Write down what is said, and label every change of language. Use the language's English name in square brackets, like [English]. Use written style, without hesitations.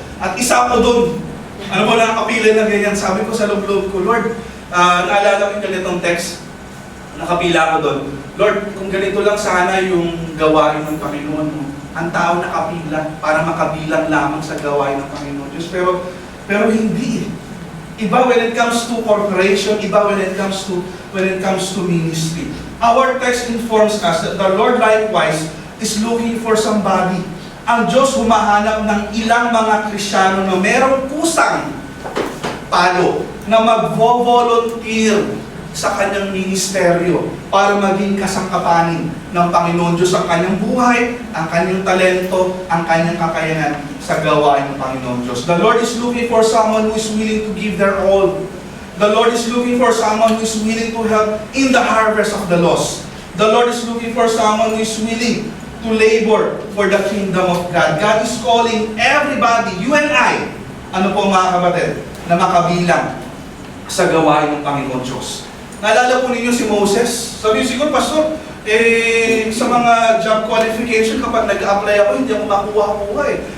[Filipino] At isa ko doon. Ano po, nakapila na ganyan. Sabi ko sa loob-loob ko, Lord, naalala ko yung ganitong text. Nakapila ko doon. Lord, kung ganito lang sana yung gawain ng Panginoon, ang tao nakapila para makabilang lamang sa gawain ng Panginoon Diyos. Pero hindi. [English] Iba when it comes to corporation, iba when it comes to ministry. Our text informs us that the Lord likewise is looking for somebody. [Filipino] Ang Diyos humahanap ng ilang mga Kristiyano na merong kusang palo na mag-volunteer sa kanyang ministeryo para maging kasangkapanin ng Panginoon Diyos ang kanyang buhay, ang kanyang talento, ang kanyang kakayanan sa gawain ng Panginoon Diyos. [English] The Lord is looking for someone who is willing to give their all. The Lord is looking for someone who is willing to help in the harvest of the lost. The Lord is looking for someone who is willing to labor for the kingdom of God. God is calling everybody, you and I, [Filipino] ano po mga kapatid, na makabilang sa gawain ng Panginoon Diyos. Naalala po ninyo si Moses? Sabi niyo siguro, Pastor, sa mga job qualification, kapag nag-apply ako, hindi ako makuha-kuha eh.